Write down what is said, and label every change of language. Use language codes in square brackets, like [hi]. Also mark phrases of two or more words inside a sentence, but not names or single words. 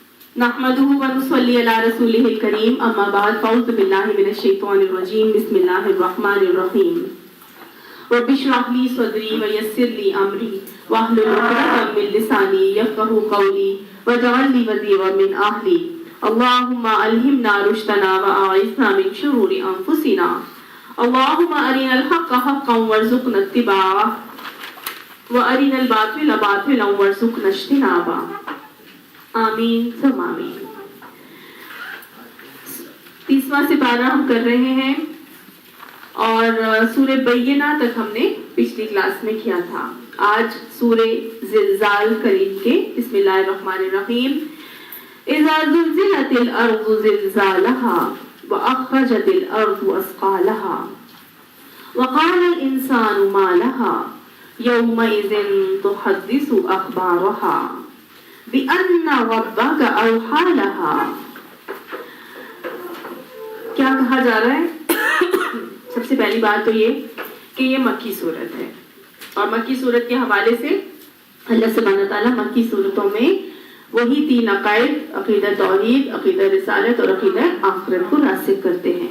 [ar] نحمده ونصلي على رسوله الكريم أما بعد فأعوذ بالله من الشيطان الرجيم بسم الله الرحمن الرحيم رب اشرح لي صدري ويسر لي أمري واحلل عقدة من لساني يفقهوا قولي واجعل وزيرا من أهلي اللهم ألهمنا رشدنا وأعذنا من شرور أنفسنا اللهم أرنا الحق حقا وارزقنا اتباعه وأرنا الباطل باطلا وارزقنا اجتنابه. [hi] आमीन सब आमीन। 30वां सिपारा हम कर रहे हैं और सूरे बय्यिना तक हमने पिछली क्लास में किया था। आज सूरे ज़िलज़ाल करीम के [ar] بسم الله الرحمن الرحيم إذا زلزلت الأرض زلزالها وأخرجت الأرض أثقالها وقال الإنسان ما لها يومئذ تحدث أخبارها بأن ربك أوحى لها. [hi] क्या कहा जा रहा है? सबसे पहली बात तो ये कि ये मक्की सूरत है और मक्की सूरत के हवाले से [ar] الله سبحانه وتعالى [hi] मक्की सूरतों में वही 3 अकायद अक़ीदा तौहीद, अक़ीदा रिसालत और अक़ीदा आखिरत को रासिख़ करते हैं।